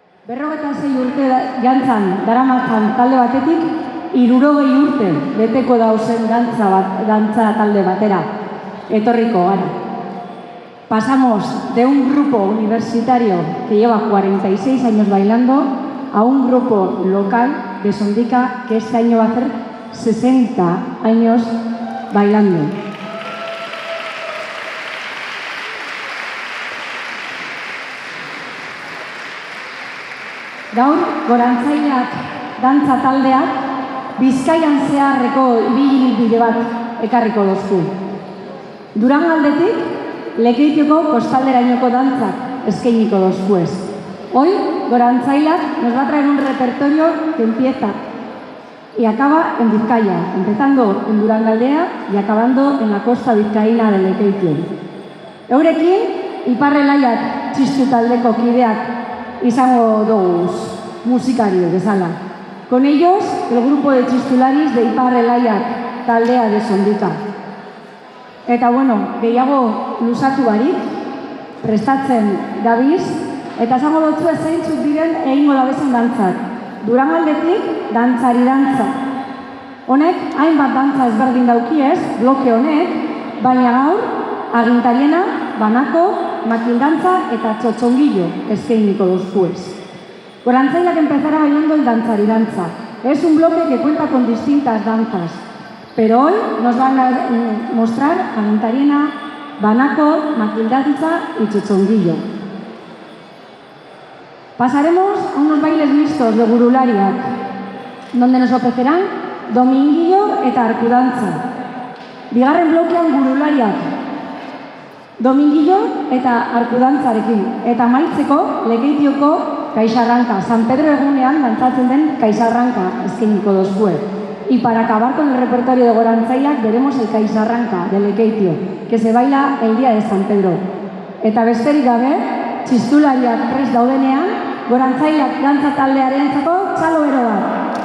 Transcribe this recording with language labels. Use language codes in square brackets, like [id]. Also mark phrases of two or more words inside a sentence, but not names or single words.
[eu] 46 urte jantzan daramatzan talde batetik, 60 urte beteko dauzen dantza talde batera. Etorriko gara. [es] Pasamos de un grupo universitario que lleva 46 años bailando a un grupo local de Sondica que este año va a hacer 60 años bailando. [eu] Gaur, Gorantzaileak dantza taldeak Bizkaian zeharreko ibilbide bat ekarriko dozku. Durangaldetik, Lekeitioko kostalderainoko dantzak eskainiko dozkuez. [es] Hoy, Gorantzaileak nos va a traer un repertorio que empieza y acaba en Vizcaya, empezando en Durangaldea y acabando en la costa vizcaína de Lekeitio. [eu] Eurekin, Iparrelaiak txistu taldeko kideak izango doguz musikario bezala. [es] Con ellos, el grupo de txistularis de Iparrelaiak taldea de Sondica. [eu] Eta bueno, gehiago luzatu barik, prestatzen gabiz, eta esango dutzu zeintzuk diren egingo dabezen dantzak. Durangaldetik, dantzari dantza. Honek, hainbat dantza ezberdin daukiez, bloke honek, baina gaur, agintariena, banako, makildantza eta txotxongillo eskainiko dozkuez. [es] Gorantzaileak empezará bailando el dantzari danza. Es un bloque que cuenta con distintas danzas, pero hoy nos van a mostrar agintariena, banako, makildantza y txotxongillo. Pasaremos a unos bailes mixtos de gurulariak, donde nos ofrecerán dominguillo eta arkudantza. [eu] Bigarren blokean gurulariak, dominguillo eta arkudantzarekin. Eta maitzeko Lekeitioko kaixarranka, San Pedro egunean dantzatzen den kaixarranka eskainiko dozkue. [es] Y para acabar con el repertorio de Gorantzaileak veremos el kaixarranka de Lekeitio, que se baila el día de San Pedro. [eu] Eta besterik gabe, txistulariak prest daudenean, Gorantzaileak dantza taldearentzako txalo bero bat.